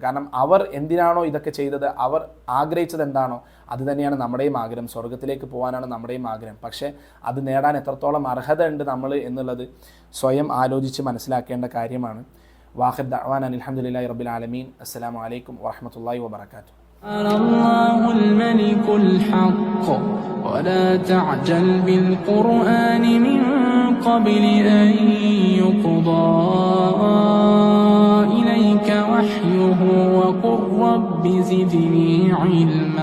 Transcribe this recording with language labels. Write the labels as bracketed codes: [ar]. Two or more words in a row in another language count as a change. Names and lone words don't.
[ml] കാരണം അവർ എന്തിനാണോ ഇതൊക്കെ ചെയ്തത്, അവർ ആഗ്രഹിച്ചത് എന്താണോ അത് തന്നെയാണ് നമ്മുടെയും ആഗ്രഹം. സ്വർഗത്തിലേക്ക് പോകാനാണ് നമ്മുടെയും ആഗ്രഹം. പക്ഷേ അത് നേടാൻ എത്രത്തോളം അർഹത ഉണ്ട് നമ്മൾ എന്നുള്ളത് സ്വയം ആലോചിച്ച് മനസ്സിലാക്കേണ്ട കാര്യമാണ്. [ar] وآخر دعوانا الحمد لله رب العالمين. السلام عليكم ورحمة الله وبركاته. الله الملك الحق ولا تعجل بالقرآن من قبل أن يقضى إليك وحيه وقل رب زدني علما.